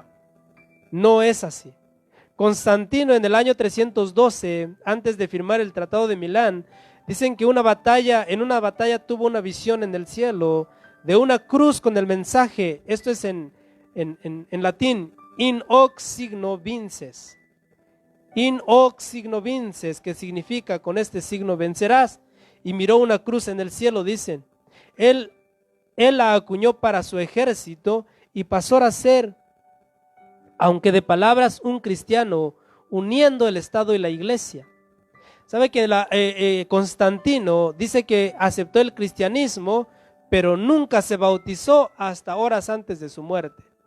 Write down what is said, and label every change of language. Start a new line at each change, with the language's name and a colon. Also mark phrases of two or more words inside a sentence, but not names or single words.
Spanish: No es así. Constantino en el año 312, antes de firmar el Tratado de Milán, dicen que en una batalla tuvo una visión en el cielo de una cruz con el mensaje, esto es en latín,
Latin: in hoc signo vinces. In hoc signo vinces,
Spanish: que significa con este signo vencerás. Y miró una cruz en el cielo, dicen. Él la acuñó para su ejército y pasó a ser, aunque de palabras, un cristiano, uniendo el Estado y la iglesia. ¿Sabe que Constantino dice que aceptó el cristianismo, pero nunca se bautizó hasta horas antes de su muerte?